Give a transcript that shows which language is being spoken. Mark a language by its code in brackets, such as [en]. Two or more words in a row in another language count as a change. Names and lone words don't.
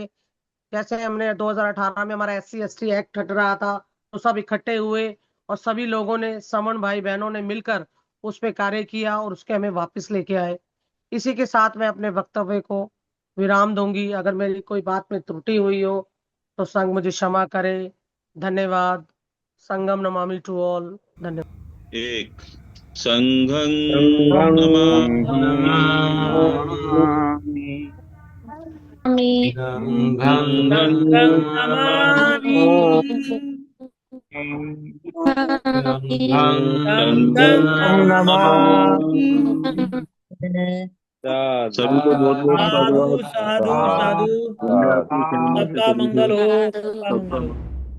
[hi] जैसे हमने 2018 में हमारा SC ST एक्ट हट रहा था, तो सब इकट्ठे हुए और सभी लोगों ने, समन भाई बहनों ने मिलकर उस पे कार्य किया और उसके हमें वापस लेके आए। इसी के साथ मैं अपने वक्तव्य को विराम दूंगी। अगर मेरी कोई बात में त्रुटि हुई हो तो संघ मुझे क्षमा करे। धन्यवाद। [pi] संगम नमामि [en] to all. [hi] धन्यवाद। [pi] एक संघं संघं नमामि। नमामि संघं संघं नमामि संघं नमामि। नमामि। [hi] सभी को बहुत बहुत साधु साधुवाद। साधु साधु। दुनिया की कल्याण से सबका सभी मंगल को हो, साधु सबका मंगल हो।